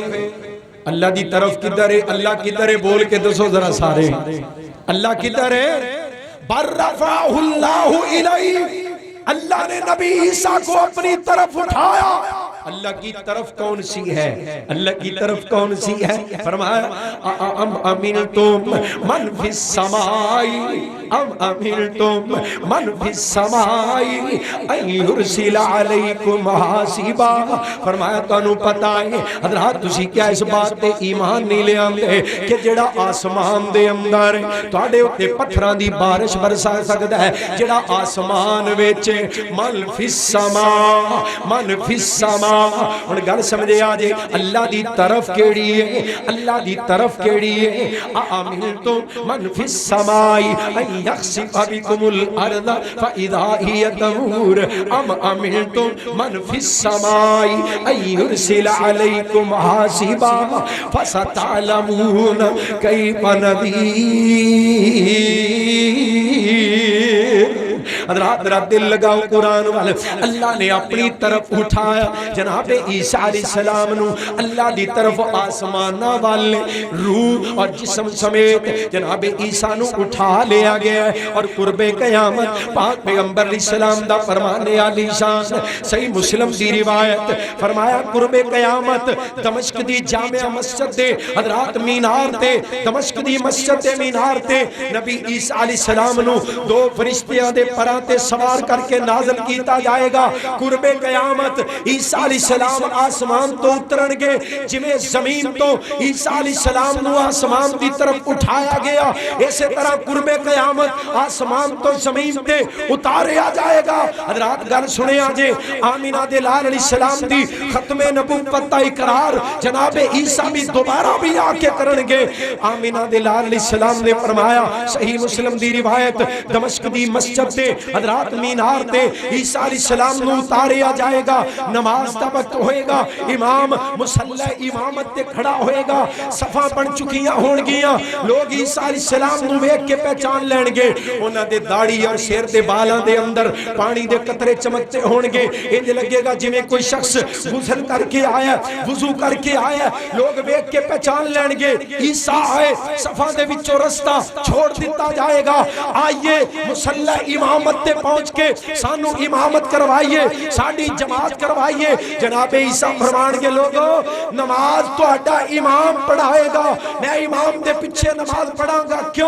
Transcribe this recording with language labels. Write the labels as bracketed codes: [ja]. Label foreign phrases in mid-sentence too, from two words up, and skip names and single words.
[pa] اللہ دی طرف کدھر ہے؟ اللہ کدھر ہے؟ بول کے دسو ذرا سارے، اللہ کدھر ہے؟ [ar] برفعہ اللہ الیہ، [ur] اللہ نے نبی عیسیٰ کو اپنی طرف اٹھایا۔ اللہ کی طرف کون سی ہے؟ اللہ کی طرف کون سی ہے؟ [ar] فرمایا ام امنتم من فی السماء ام امنتم من فی السماء ان یرسل علیکم حاسبا۔ [pa] فرمایا تانوں پتہ ہے حضرات تسی کیا اس بات تے ایمان نہیں لے آندے کہ جڑا آسمان دے اندر تواڈے اوتے پتھراں دی بارش برسا سکدا ہے، جڑا آسمان وچ [ar] من فی السماء من فی السماء۔ [pa] اور گل سمجھے آجے اللہ دی طرف کیڑی ہے؟ اللہ دی طرف کیڑی ہے؟ [ar] آمنتم من فی السماء ان یخسف بکم الارض فاذا ہی تمور ام امنتم من فی السماء ان یرسل علیکم حاصبا فستعلمون کیف نذیر۔ [pa] حضرات میرا دل لگاؤ قرآن والے، اللہ نے اپنی طرف اٹھایا جناب عیسیٰ علیہ السلام نو، اللہ دی طرف آسمانہ والے روح اور جسم سمیت جناب عیسیٰ نو اٹھا لیا گیا ہے، اور قرب قیامت پاک پیغمبر علیہ السلام دا فرمانے علی شان صحیح مسلم دی روایت فرمایا قرب قیامت دمشق دی جامع مسجد دے حضرات مینار تے، دمشق دی مسجد دے مینار تے نبی عیسیٰ علیہ السلام نو دو فرشتیاں دے پراں تے سوار کر کے نازل کیتا جائے گا۔ قرب قیامت عیسیٰ علیہ السلام آسمان تو اترن گے، جمیں زمین تو عیسیٰ علیہ السلام نو آسمان دی طرف اٹھایا گیا، اسی طرح قرب قیامت آسمان تو زمین تے اتاریا جائے گا۔ حضرات گل سنے آجے، آمینہ دے لال علیہ السلام دی ختم نبوت کا اقرار جناب عیسیٰ بھی دوبارہ بھی آ کے کرن گے۔ آمینہ دے لال علیہ السلام نے فرمایا صحیح مسلم دی روایت دمشق دی مسجد تے حضرات مینار تے عیسیٰ علیہ السلام نو اتاریا جائے گا، نماز دا وقت ہوئے گا، امام مصلی امامت تے کھڑا ہوئے گا، صفاں بن چکیاں ہون گیاں، لوگ عیسیٰ علیہ السلام نو ویکھ کے پہچان لین گے، انہاں دے داڑھی اور سر دے بالاں دے اندر پانی دے قطرے چمکتے ہون گے، انج لگے گا جویں کوئی شخص غسل کر کے آیا، وضو کر کے آیا، لوگ ویکھ کے پہچان لین گے عیسیٰ آئے، صفاں دے وچوں رستہ چھوڑ دیتا جائے گا، آئیے مصلی امامت تے پہنچ کے سانو امامت کروائیے، ساڑی جماعت کروائیے۔ جناب عیسیٰ فرمان کے لوگوں نماز تو اڈا امام پڑھائے گا، میں امام دے پچھے نماز پڑھاں گا، کیوں؟